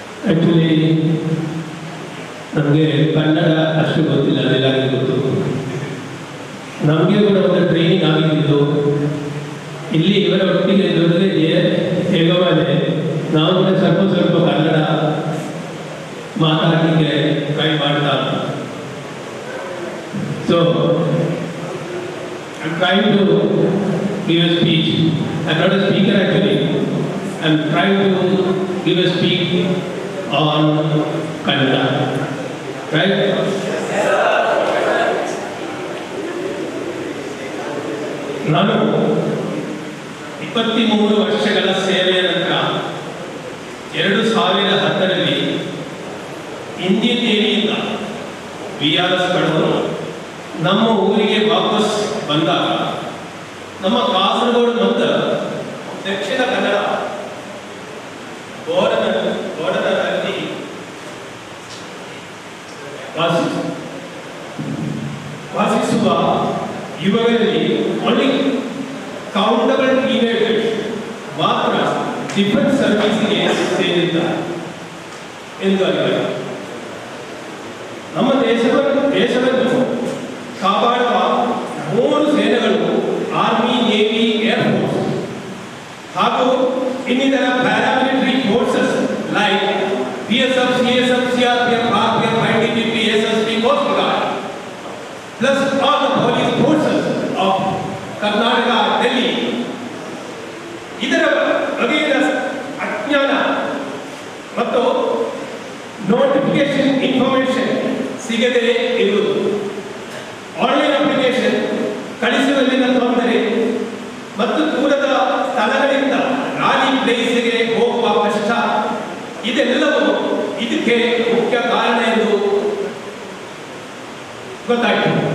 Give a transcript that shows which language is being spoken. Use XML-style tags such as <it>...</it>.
<en>Actually,</en> <kn>ನಮಗೆ ಕನ್ನಡ ಅಷ್ಟು ಗೊತ್ತಿಲ್ಲ, ಅದೆಲ್ಲಾಗಿ ಗೊತ್ತು. ನಮಗೆ ಕೂಡ ಒಂದು ಟ್ರೈನಿಂಗ್ ಆಗಿದ್ದು ಇಲ್ಲಿ ಇವರ ಒಟ್ಟಿಗೆ ಜೊತೆಗೆ ಹೇಗವಾನೆ ನಾವು ಕೂಡ ಸ್ವಲ್ಪ ಕನ್ನಡ ಮಾತಾಡಲಿಕ್ಕೆ ಟ್ರೈ ಮಾಡ್ತಾ.</kn> <en>So I'm trying to give a speech. I'm not a speaker actually. I'm trying to give a speech on Kannada. Right?</en> <kn>ನಾನು 23 ವರ್ಷಗಳ ಸೇವೆಯ ನಂತರ 2010ರಲ್ಲಿ ಇಂಡಿಯನ್ ನೇವಿಯಿಂದ VRS ಪಡೆದು ನಮ್ಮ ಊರಿಗೆ ವಾಪಸ್ ಬಂದಾಗ ನಮ್ಮ ಕಾಸರಗೋಡು ಮತ್ತು ದಕ್ಷಿಣ ಕನ್ನಡ ಬೋರ್ಡರ್ನಲ್ಲಿ ವಾಸಿಸುವ ಯುವಕರಲ್ಲಿ</kn> <en>only countable teenagers</en> <kn>ಮಾತ್ರ ಡಿಫೆನ್ಸ್ ಸರ್ವಿಸ್ಗೆ ಸೇರಿದ್ದಾರೆ ಎಂದು ಅರಿವಾಯಿತು. ನಮ್ಮ ದೇಶವನ್ನು ಕಾಪಾಡುವ 3 ಸೇನೆಗಳು ಆರ್ಮಿ, ನೇವಿ, ಏರ್ ಫೋರ್ಸ್ ಹಾಗೂ ಇನ್ನಿತರ paramilitary forces like BSF, CSF, CRPF, RPF, ITBP, SSB, Coast Guard,</kn> <en>plus all the police forces of Karnataka, Delhi.</en> <kn>ಇದರ ಬಗೆಗಿನ ಅಜ್ಞಾನ ಮತ್ತು ನೋಟಿಫಿಕೇಶನ್ ಇನ್ಫಾರ್ಮೇಶನ್ ಸಿಗದೆ ಇರುವುದು, ಆನ್ಲೈನ್ ಅಪ್ಲಿಕೇಶನ್ ಕಳಿಸುವಲ್ಲಿನ ತೊಂದರೆ ಮತ್ತು ದೂರದ ಸ್ಥಳಗಳಿಂದ ರಾಲಿ ಪ್ಲೇಸ್ಗೆ ಹೋಗುವ ಕಷ್ಟ, ಇದೆಲ್ಲವೂ ಇದಕ್ಕೆ ಮುಖ್ಯ ಕಾರಣ ಎಂದು ಗೊತ್ತಾಯಿತು.</kn>